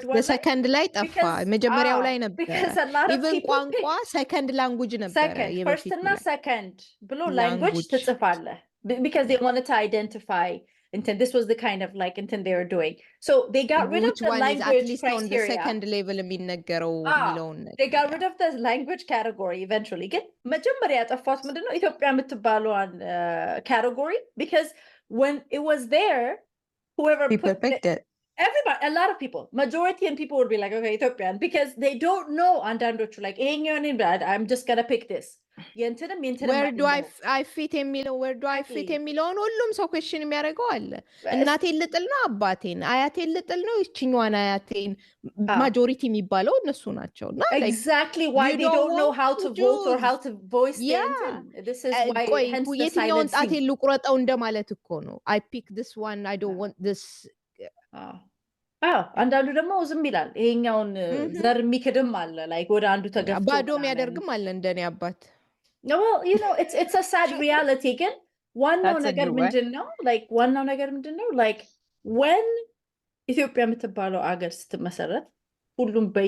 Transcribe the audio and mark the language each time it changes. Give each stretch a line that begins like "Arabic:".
Amharic: ሰከንድ ላይ ጠፋ መጀመሪያው ላይ ነበር ኢቭን ቋንቋ
English: ሰከንድ ላንጉጅ
Amharic: ነበር ፈርስት እና ሰከንድ ብሎ ላንጉጅ ትጽፋለህ
English: because they wanted to identify and this was the kind of like intent they were doing so they got rid of the language at least criteria. On the second level
Amharic: የሚነገረው ሚለውን
English: they got rid of the language category eventually
Amharic: ግን መጀመሪያ ያጠፋት ምንድነው ኢትዮጵያ የምትባለዋን
English: category because when it was there whoever people picked it everybody a lot of people majority and people would be like okay Ethiopian because they don't know
Amharic: አንዳንዶቹ
English: like I'm just gonna pick this where do I fit
Amharic: የሚለው where do I fit የሚለውን ሁሉም ሰው question የሚያደርገው አለ እናቴን ልጥል ነው አባቴን አያቴን ልጥል ነው ይችኛዋን አያቴን majority የሚባለው እነሱ ናቸው እና
English: exactly why they don't know how to vote or how to voice their intent this is why hence the
Amharic: የትኛውን ጣቴን ልቁረጠው እንደማለት እኮ ነው
English: I pick this one I don't want this
Amharic: አንዳንዱ ደግሞ ዝም ይላል ይሄኛውን ዘር የሚክድም አለ like ወደ አንዱ ተገፍቶ ባዶም ያደርግም አለ እንደኔ አባት
English: well you know it's a sad reality
Amharic: ግን ዋናው ነገር ምንድነው like ዋናው ነገር ምንድነው
English: like when
Amharic: ኢትዮጵያ የምትባለው አገር ስትመሰረት ሁሉም